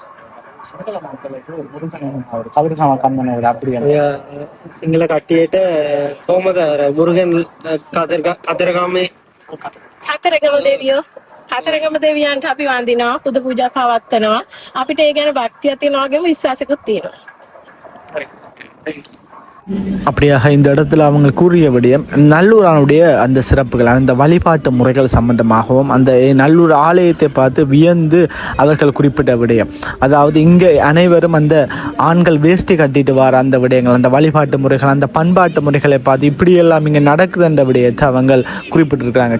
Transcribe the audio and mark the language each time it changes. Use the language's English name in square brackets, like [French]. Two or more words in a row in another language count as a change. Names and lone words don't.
[Sinhala] සිංහල කට්ටියට කොහොමද මුරුගන් කතරගමේ කතරගම දෙවියන්ට අපි වන්දිනවා පුද පූජා පවත්වනවා අපිට ඒ ගැන භක්තියක් තියෙනවා වගේම විශ්වාසයකුත් තියෙනවා. [Tamil] அப்படியாக இந்த இடத்துல அவங்க கூறியபடியும் நல்லூரானுடைய அந்த சிறப்புகள் அந்த வழிபாட்டு முறைகள் சம்பந்தமாகவும் அந்த நல்லூர் ஆலயத்தை பார்த்து வியந்து அவர்கள் குறிப்பிட்ட விடயம், அதாவது இங்கே அனைவரும் அந்த ஆண்கள் வேஷ்டி கட்டிட்டு வர அந்த விடயங்கள், அந்த வழிபாட்டு முறைகள், அந்த பண்பாட்டு முறைகளை பார்த்து இப்படியெல்லாம் இங்கே நடக்குதுன்ற விடயத்தை அவங்க குறிப்பிட்டிருக்கிறாங்க.